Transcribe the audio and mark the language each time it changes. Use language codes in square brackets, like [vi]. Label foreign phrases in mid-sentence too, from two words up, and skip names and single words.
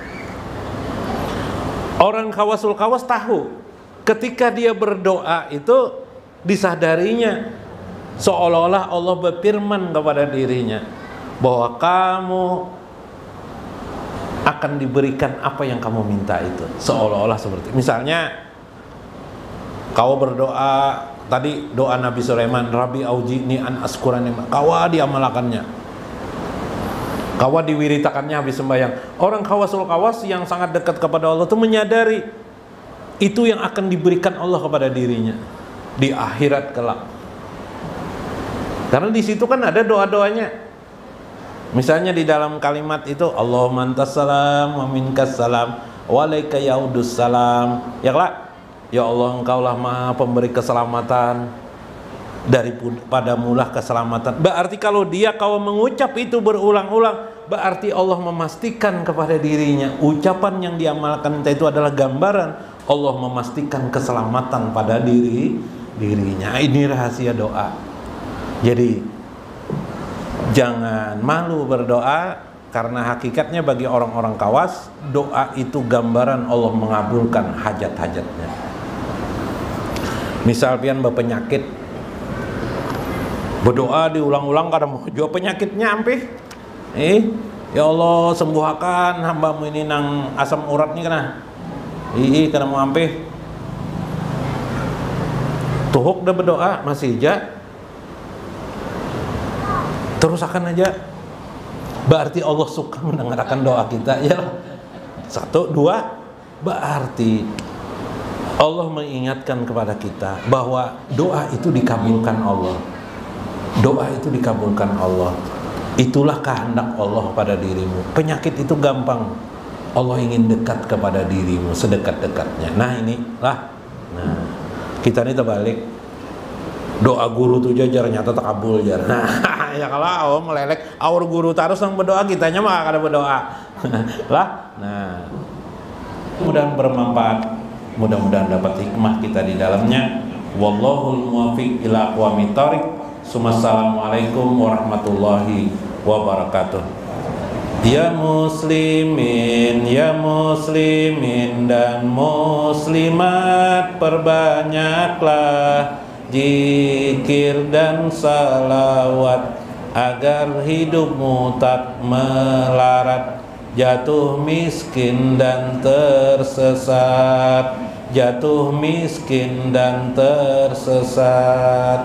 [id] Orang khawasul khawas tahu ketika dia berdoa itu disadarinya seolah-olah Allah berfirman kepada dirinya bahwa kamu akan diberikan apa yang kamu minta itu, seolah-olah seperti misalnya kau berdoa tadi doa Nabi Sulaiman, [ar] رب أوزعني أن أشكر, [bjn] kawa diamalakannya, kawa diwiritakannya habis sembahyang. [id] Orang khawasul khawas yang sangat dekat kepada Allah itu menyadari itu yang akan diberikan Allah kepada dirinya di akhirat kelak. Karena di situ kan ada doa-doanya. Misalnya di dalam kalimat itu [ar] اللهم أنت السلام ومنك السلام وعليك يعود السلام. [id] Ya kelak, ya Allah engkaulah maha pemberi keselamatan, daripadamulah keselamatan. Berarti kalau kau mengucap itu berulang-ulang, berarti Allah memastikan kepada dirinya ucapan yang diamalkan itu adalah gambaran Allah memastikan keselamatan pada dirinya. Ini rahasia doa. Jadi jangan malu berdoa, karena hakikatnya bagi orang-orang kawas doa itu gambaran Allah mengabulkan hajat-hajatnya. [bjn] Misal pian berpenyakit, berdoa diulang-ulang karena mau jawab penyakitnya ampih. Ya Allah sembuhkan hambamu ini nang asam urat nih kena. Karena mau ampih. Tuhuk dah berdoa masih aja. [id] Terus akan aja. Berarti Allah suka mendengarkan doa kita ya. 1, 2, berarti Allah mengingatkan kepada kita bahwa doa itu dikabulkan Allah. Doa itu dikabulkan Allah. Itulah kehendak Allah pada dirimu. Penyakit itu gampang. Allah ingin dekat kepada dirimu sedekat-dekatnya. Nah inilah. Nah, kita ini terbalik. [bjn] Doa guru tuh jajarnya tetap kabul jar. Nah, ya kalau awal melelek, awal guru terus yang berdoa, kitanya mah kada berdoa. Lah. [id] Nah, mudah-mudahan bermanfaat. Mudah-mudahan dapat hikmah kita di dalamnya. [ar] والله الموفق إلى أقوم الطريق. السلام عليكم ورحمة الله وبركاته. [id] Ya muslimin dan muslimat, perbanyaklah zikir dan salawat agar hidupmu tak melarat, jatuh miskin dan tersesat, jatuh miskin dan tersesat.